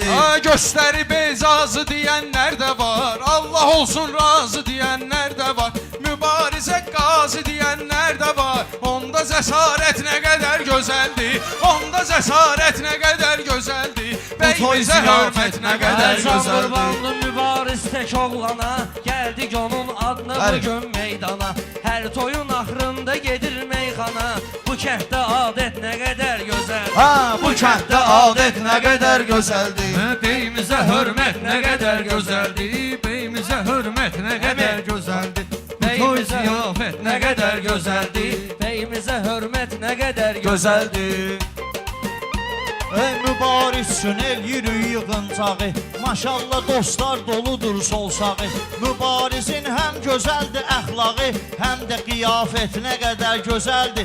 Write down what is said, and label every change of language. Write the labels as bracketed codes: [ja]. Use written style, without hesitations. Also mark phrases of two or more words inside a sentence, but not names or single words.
[tr] Gösteri bezazı diyenler de var, Allah olsun razı diyenler de var, mübarize gazi diyenler de var. Onda cesaret ne kadar güzeldi, onda cesaret ne kadar güzeldi, beyimize hürmet ne kadar güzeldi. Qurbanlı mübariz tek oğlana, geldik onun adını bugün meydana. [az] Her toyun axırında gedir meyxana, bu kənddə adət [tr] ne kadar güzel. [az] Bu kənddə adət nə qədər gözəldir, [tr] Beyimize hürmet ne kadar güzeldi, beyimize hürmet ne kadar güzeldi, toy ziyafet ne kadar güzeldi, [az] beyimizə hörmət nə qədər gözəl. gözəldir. Ey mübariz üçün el yürü yığıncağı, maşallah dostlar doludur sol sağı. Mübarizin həm gözəldir əxlağı, həm də qiyafət nə qədər gözəldir.